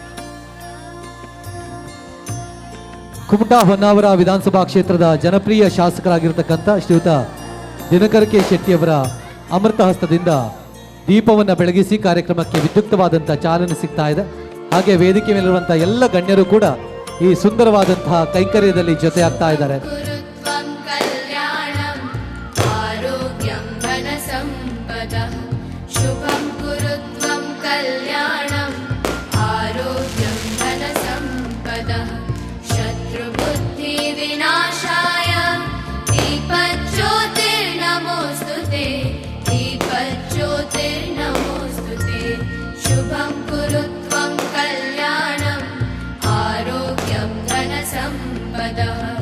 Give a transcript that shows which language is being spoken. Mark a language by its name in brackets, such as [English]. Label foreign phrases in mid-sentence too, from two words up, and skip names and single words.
[Kannada] ಕುಮಟಾ ಹೊನ್ನಾವರ ವಿಧಾನಸಭಾ ಕ್ಷೇತ್ರದ ಜನಪ್ರಿಯ ಶಾಸಕರಾಗಿರ್ತಕ್ಕಂಥ ಶ್ರೀಯುತ ದಿನಕರ್ ಕೆ ಶೆಟ್ಟಿಯವರ ಅಮೃತ ಹಸ್ತದಿಂದ ದೀಪವನ್ನು ಬೆಳಗಿಸಿ ಕಾರ್ಯಕ್ರಮಕ್ಕೆ ವಿದ್ಯುಕ್ತವಾದಂತಹ ಚಾಲನೆ ಸಿಗ್ತಾ ಇದೆ. ಹಾಗೆ ವೇದಿಕೆ ಮೇಲಿರುವಂತಹ ಎಲ್ಲ ಗಣ್ಯರು ಕೂಡ ಈ ಸುಂದರವಾದಂತಹ ಕೈಂಕರ್ಯದಲ್ಲಿ ಜೊತೆಯಾಗ್ತಾ ಇದ್ದಾರೆ. [Sanskrit] ಗುರುತ್ವಂ ಕಲ್ಯಾಣಂ ಆರೋಗ್ಯಂ ಧನ ಸಂಪದಃ ಶುಭಂ ಗುರುತ್ವಂ ಕಲ್ಯಾಣಂ ಆರೋಗ್ಯಂ ಧನ ಸಂಪದಃ ಶತ್ರು ಬುದ್ಧಿ ವಿನಾಶಾಯ ದೀಪಜ್ಯೋತಿರ್ನಮೋಸ್ತುತೆ ದೀಪಜ್ಯೋತಿರ್ನಮೋಸ್ತುತೆ ಶುಭಂ ಗುರುತ್ವಂ ಕಲ್ಯಾಣಂ ಆರೋಗ್ಯಂ ಧನ ಸಂಪದಃ.